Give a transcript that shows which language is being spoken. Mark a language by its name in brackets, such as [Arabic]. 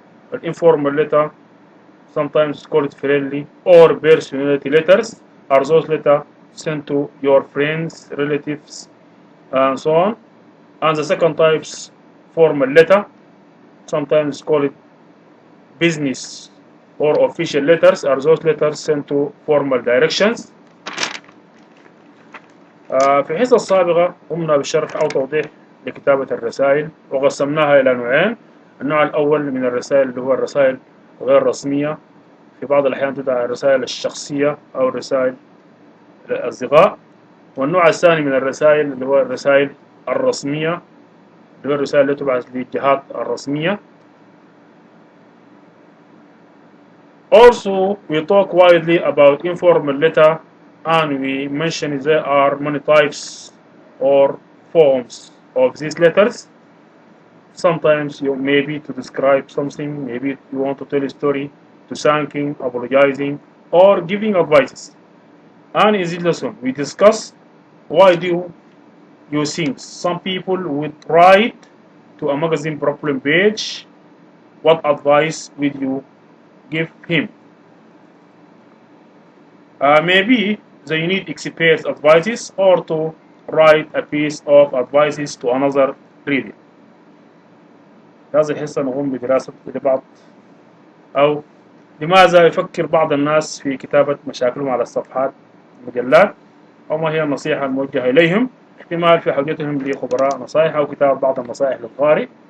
[English] An informal letter, sometimes called friendly or personality letters, are those letters sent to your friends, relatives, and so on. And the second type's formal letter, sometimes called business or official letters, are those letters sent to formal directions. [Arabic] في الحصة السابقة قمنا بشرح أو توضيح لكتابة الرسائل وقسمناها إلى نوعين. النوع الأول من الرسائل اللي هو الرسائل غير رسمية، في بعض الأحيان تدعى الرسائل الشخصية أو الرسائل الأصدقاء. والنوع الثاني من الرسائل اللي هو الرسائل الرسمية، اللي هو الرسائل التي تبعث للجهات الرسمية. [English] Also, we talk widely about informal letter, and we mention there are many types or forms of these letters. Sometimes you maybe to describe something, maybe you want to tell a story, to thanking, apologizing, or giving advices. And in this lesson, we discuss why do you think some people would write to a magazine problem page. What advice will you give him? Maybe they need expert advices or to write a piece of advices to another reader. [Arabic] هذه الحصة نقوم بدراسة لبعض أو لماذا يفكر بعض الناس في كتابة مشاكلهم على الصفحات المجلات، أو ما هي النصيحة الموجهة إليهم. احتمال في حاجتهم لخبراء نصائح أو كتابة بعض النصائح للقارئ.